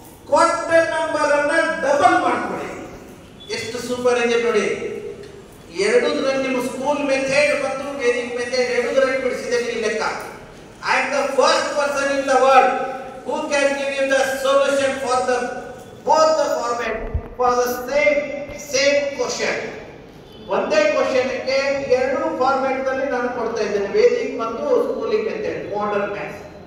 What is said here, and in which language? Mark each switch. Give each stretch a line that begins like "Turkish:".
Kannada: ಕೊಟ್ಟ ನಂಬರ್ ಅನ್ನ ಡಬಲ್ ಮಾಡ್ಕೊಳ್ಳಿ. ಎಷ್ಟು ಸೂಪರ್ ಇದೆ ನೋಡಿ. ಎರಡೂದ್ರಲ್ಲಿ ನಿಮ್ಮ ಸ್ಕೂಲ್ ಮೆಥಡ್ ಮತ್ತು ವೇದಿಕ್ ಮೆಥಡ್ ಎರಡೂದ್ರಲ್ಲಿ ಬಿಡಿಸಿದೆ ಈ ಲೆಕ್ಕ.
English: I am the first person in the world who can give you the solution for the both the format for the same question.
Kannada: ಒಂದೇ ಕ್ವಶನ್ ಗೆ ಎರಡು ಫಾರ್ಮ್ಯಾಟ್ ನಲ್ಲಿ ನಾನು ಕೊಡ್ತಾ ಇದ್ದೇನೆ, ವೇದಿಕ್ ಮತ್ತು ಸ್ಕೂಲಿಂಗ್ ಮೆಥಡ್, ಮಾಡರ್ನ್ ಮ್ಯಾಥ್ಸ್.